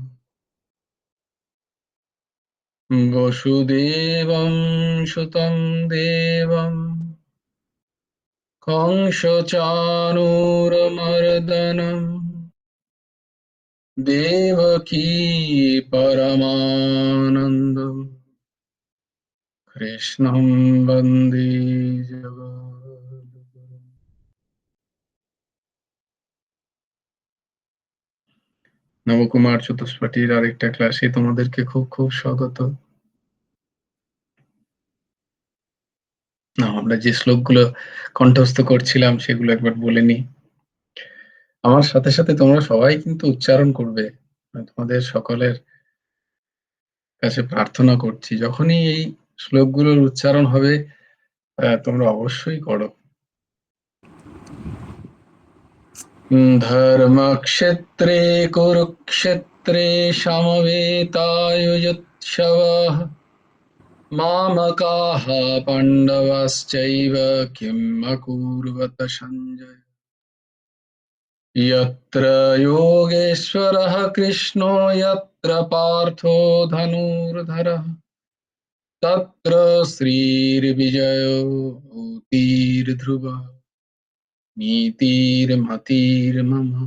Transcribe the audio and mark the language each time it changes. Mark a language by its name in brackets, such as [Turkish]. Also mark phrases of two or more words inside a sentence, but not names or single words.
[Sanskrit] वसुदेवं सुतं देवं कंसचाणूरमर्दनं देवकी परमानन्दं कृष्णं वन्दे जगद्गुरुम्। [Bangla] নবকুমার চতুষ্পাঠীর আরেকটা ক্লাসে তোমাদেরকে খুব খুব স্বাগত। আমরা যে শ্লোকগুলো কণ্ঠস্থ করছিলাম সেগুলো একবার বলে নিই। আমার সাথে সাথে তোমরা সবাই কিন্তু উচ্চারণ করবে। তোমাদের সকলের কাছে প্রার্থনা করছি, যখনই এই শ্লোকগুলোর উচ্চারণ হবে তোমরা অবশ্যই করো। [Sanskrit] ধর্মক্ষেত্রে কুরুক্ষেত্রে সমবেতাयुत्सवः मामकाः पाण्डवाश्चैव किम् अकुर्वत सञ्जय। यत्र योगेश्वरः कृष्णो यत्र पार्थो धनुर्धरः तत्र श्रीर्विजयो भूतिर्ध्रुवः नीतिर्मतिर्मम।